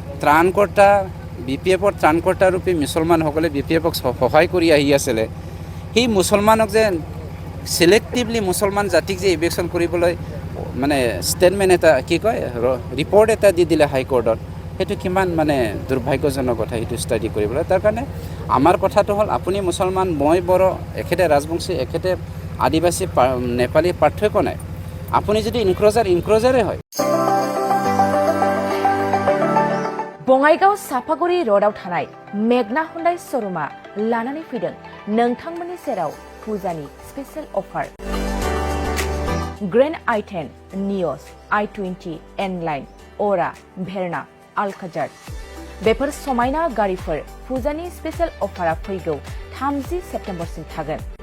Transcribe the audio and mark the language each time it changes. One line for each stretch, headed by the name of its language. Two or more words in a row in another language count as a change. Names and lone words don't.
Assamese: ত্ৰাণকৰ্তা ৰূপে মুছলমানসকলে BPFক সহায় কৰি আহি আছিলে সেই মুছলমানক যে চিলেক্টিভলি মুছলমান জাতিক যে ইভেকশ্যন কৰিবলৈ মানে ষ্টেটমেণ্ট এটা কি কয় ৰিপৰ্ট এটা দি দিলে হাইকোৰ্টত সেইটো কিমান মানে দুৰ্ভাগ্যজনক কথা সেইটো ষ্টাডি কৰিবলৈ তাৰ কাৰণে আমাৰ কথাটো হ'ল আপুনি মুছলমান মই বড়ো একেটা ৰাজবংশী একেটা আদিবাসী নেপালী পাৰ্থক্য নাই আপুনি যদি ইনক্ল'জাৰে হয়
Bodo: बङाइगाव साफागुरि र'डआव थानाय मेगना हुन्डाइ श'रुमा लानानै फैदों नोंथांमोननि सेराव फुजानि
English: special offer
Bodo: ग्रेन्ड i10 नियस i20 एनलाइन अरा भेरना आलकाजार बेफोर समायना गारिफोर फुजानि स्पेशल अफारा फैगौ 30 सेप्तेम्बरसिम थागोन